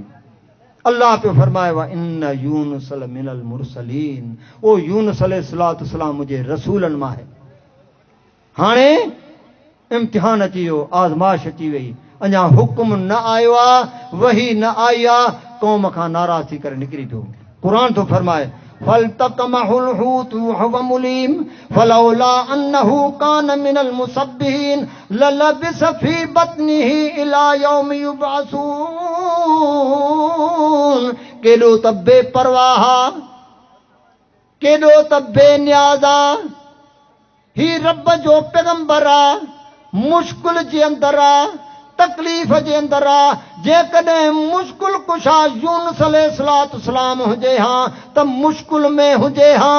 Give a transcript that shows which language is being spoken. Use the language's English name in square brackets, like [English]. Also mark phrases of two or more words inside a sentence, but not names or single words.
[Sindhi] अल्लाह पियो फरमाए, [Arabic] وإن يونس لمن المرسلين, [Sindhi] ओ यूनुस [Arabic] عليه الصلاة والسلام [Sindhi] मुंहिंजे रसूलनि मां आहे। हाणे इम्तिहान अची वियो, आज़माइश अची वई, अञा हुकुम न आयो आहे, वही न आई आहे, क़ौम खां नाराज़ थी करे निकिरी पियो। क़ुरान थो फरमाए, [Arabic] فالتقمه الحوت وهو مليم فلولا أنه كان من المسبحين للبث في بطنه إلى يوم يبعثون. [Sindhi] केॾो त बेपरवाह, केॾो त बेनियाज़ा, ही रब जो पैगंबर आहे, मुश्किल जे अंदरि आहे, तकलीफ़ जे अंदरि आहे। जेकॾहिं मुश्किल कुशा यूनुस [Arabic] عليه الصلاة والسلام [Sindhi] हुजे हा त मुश्किल में हुजे हा।